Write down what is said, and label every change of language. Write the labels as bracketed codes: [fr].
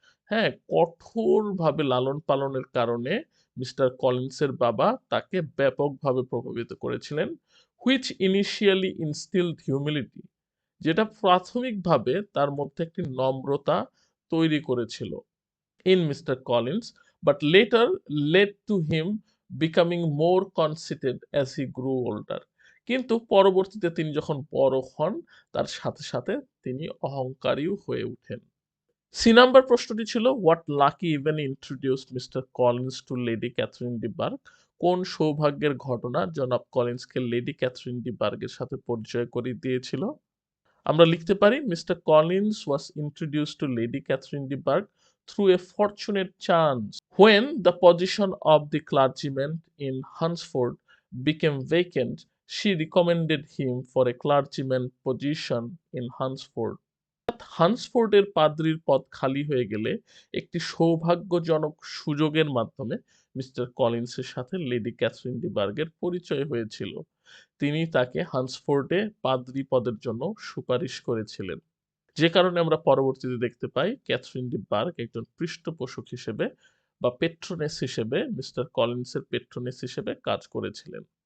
[bn] হ্যাঁ, কঠোরভাবে লালন পালনের কারণে মিস্টার কলিন্সের বাবা তাকে ব্যাপকভাবে প্রভাবিত করেছিলেন, [en] which initially instilled humility, [bn] যেটা প্রাথমিকভাবে তার মধ্যে একটি নম্রতা তৈরি করেছিল [en] in Mr. Collins, but later led to him becoming more conceited as he grew older. [bn] কিন্তু পরবর্তীতে তিনি যখন বড় হন তার সাথে সাথে তিনি অহংকারীও হয়ে ওঠেন। সি নাম্বার প্রশ্নটি ছিল [en] What lucky event introduced Mr Collins to Lady Catherine de Bourgh? [bn] কোন সৌভাগ্যের ঘটনা জনাব কলিন্সকে লেডি ক্যাথরিন ডি বার্গের সাথে পরিচয় করিয়ে দিয়েছিল? আমরা লিখতে পারি [en] Mr Collins was introduced to Lady Catherine de Bourgh through a fortunate chance when the position of the clergyman in Hunsford became vacant. She recommended him for a clergyman position in Hunsford. [bn] হান্সফোর্ডের পাদ্রির পদ খালি হয়ে গেলে একটি সৌভাগ্যজনক সুযোগের মাধ্যমে mister কলিন্সের সাথে lady Catherine D বার্গের পরিচয় হয়েছিল। তিনি তাকে হান্সফোর্ডে পাদ্রি পদের জন্য সুপারিশ করেছিলেন, যে কারণে আমরা পরবর্তীতে দেখতে পাই ক্যাথরিন ডি বার্গ একজন পৃষ্ঠপোষক হিসেবে বা পেট্রোনেস হিসেবে মিস্টার কলিন্সের পেট্রোনেস হিসেবে কাজ করেছিলেন।